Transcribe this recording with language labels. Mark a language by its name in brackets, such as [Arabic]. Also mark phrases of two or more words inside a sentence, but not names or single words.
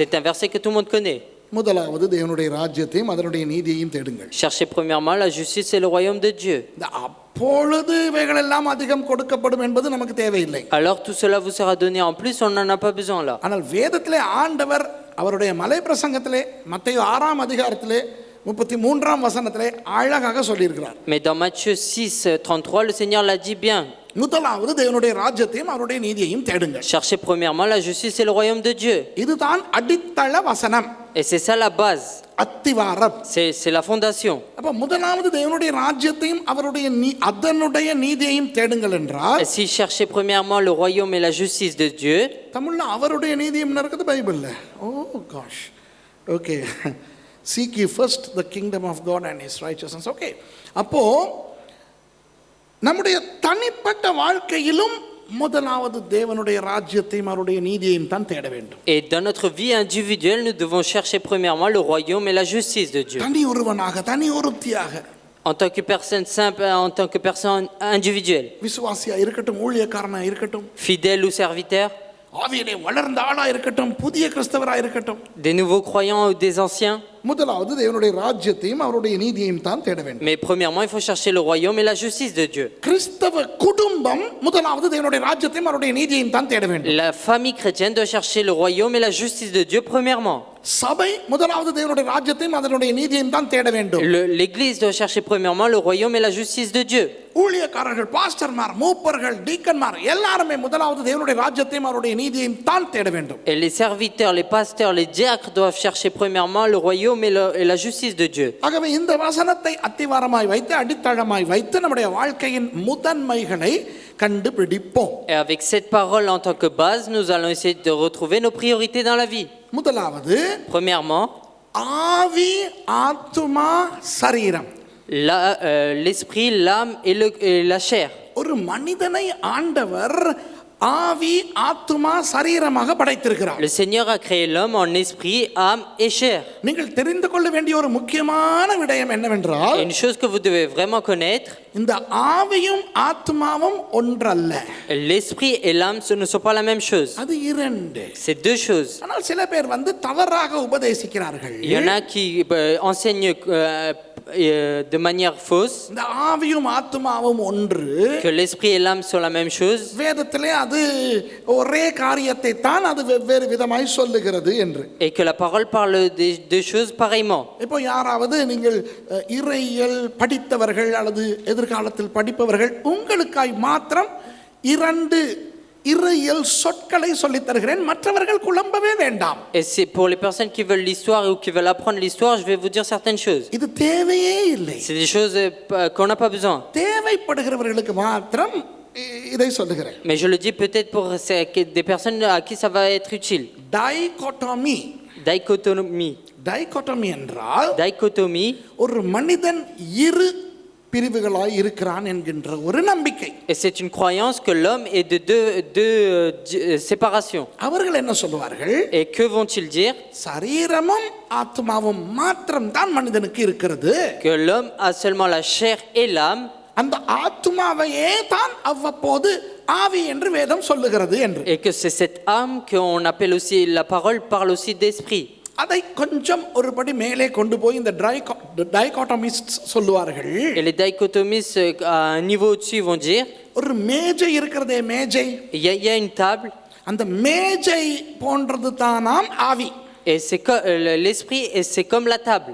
[French] C'est un verset que tout le monde connaît. [Tamil] முதலாவது தேவனுடைய ராஜ்யத்தையும் அதனுடைய நீதியையும் தேடுங்கள். [French] Cherchez premièrement la justice et le royaume de Dieu. [Tamil] அப்பொழுது இவைகள் எல்லாம் அதிகம் கொடுக்கப்படும் என்பது நமக்கு தேவையில்லை. [French] Alors tout cela vous sera donné en plus, on n'en a pas besoin là. [Tamil] ஆனால் வேதத்திலே ஆண்டவர் அவருடைய மலை பிரசங்கத்திலே மத்தேயு 6ஆம் அதிகாரத்திலே 33ஆம் வசனத்திலே அழகாக சொல்லியிருக்கிறார். [French] Mais dans Matthieu 6:33, le Seigneur l'a dit bien. [Tamil] முதலாவது தேவனுடைய ராஜ்யத்தையும் அவருடைய நீதியையும் தேடுங்கள். [French] Cherchez premièrement la justice et le royaume de Dieu. [Tamil] இதுதான் அடித்தள வசனம். [French] Et c'est ça la base. [Tamil] அத்திவாரம். [French] C'est la fondation. [Tamil] அப்ப முதலாவது தேவனுடைய ராஜ்யத்தையும் அவருடைய அதனுடைய நீதியையும் தேடுங்கள் என்றால், [French] Et si cherchez premièrement le royaume et la justice de Dieu, [Tamil] தமிழ்ல அவருடைய நீதியும் இருக்குது பைபிள்ல. [English] ஓ gosh. Okay. Seek ye first the kingdom of God and his righteousness. Okay. [Tamil] அப்போ நம்முடைய தனிப்பட்ட வாழ்க்கையிலும் முதலாவது தேவனுடைய ராஜ்யத்தையும் அவருடைய நீதியையும் தான் தேட வேண்டும். [French] Et dans notre vie individuelle, nous devons chercher premièrement le royaume et la justice de Dieu. [Tamil] தனி ஒருவனாக, தனி ஒருத்தியாக, [French] en tant que personne simple, en tant que personne individuelle, [Tamil] விசுவாசியா இருக்கட்டும், ஊழியக்காரனா இருக்கட்டும், [French] fidèle ou serviteur, [Tamil] ஆவியிலே வளர்ந்த ஆளா இருக்கட்டும், புதிய கிறிஸ்தவரா இருக்கட்டும், [French] des nouveaux croyants ou des anciens. [Tamil] முதலாவது தேவனுடைய ராஜ்யத்தையும் அவருடைய நீதியையும் தான் தேட வேண்டும். [French] Mais premièrement, il faut chercher le royaume et la justice de Dieu. [Tamil] கிறிஸ்தவ குடும்பம் முதலாவது தேவனுடைய ராஜ்யத்தையும் அவருடைய நீதியையும் தான் தேட வேண்டும். [French] La famille chrétienne doit chercher le royaume et la justice de Dieu premièrement. [Tamil] சபை முதலாவது தேவனுடைய ராஜ்யத்தையும் அதனுடைய நீதியையும் தான் தேட வேண்டும். [French] L'église doit chercher premièrement le royaume et la justice de Dieu. [Tamil] ஊழியக்காரர்கள், பாஸ்டர்மார், மூப்பர்கள், டீக்கன்மார் எல்லாரும் முதலாவது தேவனுடைய ராஜ்யத்தையும் அவருடைய நீதியையும் தான் தேட வேண்டும். [French] Et les serviteurs, les pasteurs, les diacres doivent chercher premièrement le royaume et la justice de Dieu. [Tamil] ஆகவே இந்த வசனத்தை அத்திவாரமாய் வைத்து அடித்தளமாய் வைத்து நம்முடைய வாழ்க்கையின் முதன்மைகளை கண்டுபிடிப்போம். [French] Et avec cette parole en tant que base, nous allons essayer de retrouver nos priorités dans la vie. [Tamil] முதலாவது, [French] premièrement, [Tamil] ஆவி, ஆத்துமா, சரீரம். [French] L'esprit, l'âme et la chair. [Tamil] ஒரு மனிதனை ஆண்டவர் ஆவி, ஆத்துமா, சரீரமாக படைத்திருக்கிறார். [French] Le Seigneur a créé l'homme en esprit, âme et chair. [Tamil] நீங்கள் தெரிந்து கொள்ள வேண்டிய ஒரு முக்கியமான விடயம் என்னவென்றால், [French] Une chose que vous devez vraiment connaître, [Tamil] இந்த ஆவியும் ஆத்துமாவும் ஒன்றல்ல. [French] l'esprit et l'âme ce ne sont pas la même chose. [Tamil] அது இரண்டு. [French] C'est deux choses. [Tamil] ஆனால் சில பேர் தவறாக உபதேசிக்கிறார்கள். [French] Il y en a qui enseignent de manière fausse, [Tamil] இந்த ஆவியும் ஆத்துமாவும் ஒன்று. [French] que l'esprit et l'âme sont la même chose, [Tamil] வேதத்திலே அது ஒரே காரியத்தை தான் அது வெவ்வேறு விதமாய் சொல்லுகிறது என்று. [French] et que la parole parle des deux choses pareillement. [Tamil] இப்போ யாராவது நீங்கள் இறையியல் படித்தவர்கள் அல்லது எதிர்காலத்தில் படிப்பவர்கள், உங்களுக்காய் மாத்திரம் 2 இறையியல் சொற்களை சொல்லித் தருகிறேன், மற்றவர்கள் குழம்பவே வேண்டாம். [French] Et c'est pour les personnes qui veulent l'histoire ou qui veulent apprendre l'histoire, je vais vous dire certaines choses. [Tamil] இது தேவையே இல்லை. [French] C'est des choses qu'on n'a pas besoin. [Tamil] தேவைப்படுகிறவர்களுக்கு மாத்திரம் இதை சொல்லுகிறேன். [French] Mais je le dis peut-être pour des personnes à qui ça va être utile. [Tamil] டைகோட்டமி. [French] Dichotomie. [Tamil] டைகோட்டமி என்றால் [French] Dichotomie, [Tamil] ஒரு மனிதன் 2 பிரிவுகளாய் இருக்கிறான் என்கின்ற ஒரு நம்பிக்கை. [French] et c'est une croyance que l'homme est de deux séparations. [Tamil] அவர்கள் என்ன சொல்லுவார்கள்? [French] Et que vont-ils dire? [Tamil] சரீரமும் ஆத்மாவும் மாத்திரம் தான் மனிதனுக்கு இருக்கிறது. [French] Que l'homme a seulement la chair et l'âme, [Tamil] அந்த ஆத்மாவையே தான் அவ்வப்போது ஆவி என்று வேதம் சொல்லுகிறது என்று. [French] et que c'est cette âme qu'on appelle aussi, la parole parle aussi d'esprit. [Tamil] அதை கொஞ்சம் ஒருபடி மேலே கொண்டு போய் இந்த டைகோட்டமிஸ்ட் சொல்லுவார்கள். [French] Et les dichotomistes à un niveau au-dessus vont dire, [Tamil] ஒரு மேஜை இருக்கிறதே, மேஜை, [French] il y a une table, [Tamil] அந்த மேஜை போன்றது தானாம் ஆவி. [French] et c'est l'esprit, et c'est comme la table.